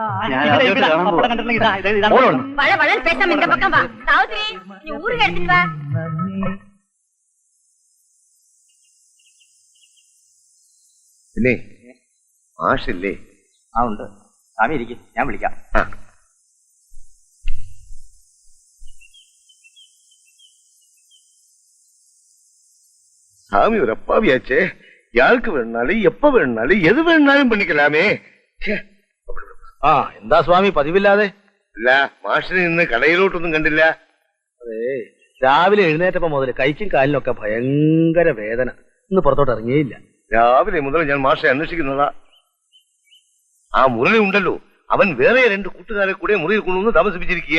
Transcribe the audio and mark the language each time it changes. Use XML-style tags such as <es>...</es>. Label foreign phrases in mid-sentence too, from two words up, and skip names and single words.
<ml>പിന്നെ മാഷില്ലേ? ആ ഉണ്ട്. സ്വാമി ഇരിക്കും, ഞാൻ വിളിക്കാം.</ml> <ta>சாமி ஒரு அப்பாவியாச்சே. யாருக்கு வேணுனாலும் எப்ப வேணுனாலும் எது வேணுனாலும் பண்ணிக்கலாமே.</ta> <ml>എന്താ സ്വാമി പതിവില്ലാതെ? അല്ല, മാഷിനെ ഇന്ന് കടയിലോട്ടൊന്നും കണ്ടില്ല. അതെ, രാവിലെ എഴുന്നേറ്റപ്പോ മുതൽ കൈക്കും കാലിനൊക്കെ ഭയങ്കര വേദന. ഇന്ന് പുറത്തോട്ട് ഇറങ്ങിയില്ല. രാവിലെ മുതൽ ഞാൻ മാഷെ അന്വേഷിക്കുന്നതാ. ആ മുരളി ഉണ്ടല്ലോ, അവൻ വേറെ 2 കൂട്ടുകാരെ കൂടെ മുറിയിൽ കൊണ്ടുവന്ന് താമസിപ്പിച്ചിരിക്കുക.</ml>